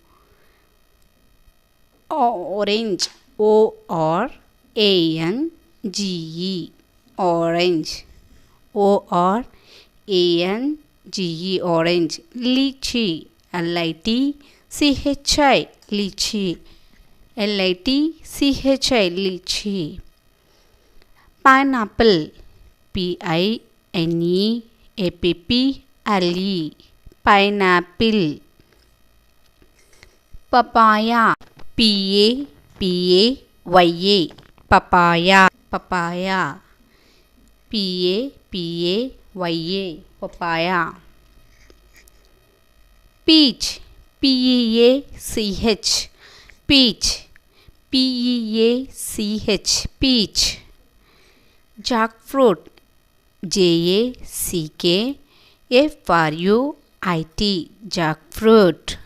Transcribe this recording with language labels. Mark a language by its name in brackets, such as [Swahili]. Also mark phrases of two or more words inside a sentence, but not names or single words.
[English] Orange, orange, orange, orange, orange. Lychee, litchi, lychee, litchi, lychee. Pineapple, pineapple, pineapple. Papaya, papaya, papaya, papaya, papaya. Peach, peach, peach, peach. Jackfruit, jackfruit, jackfruit.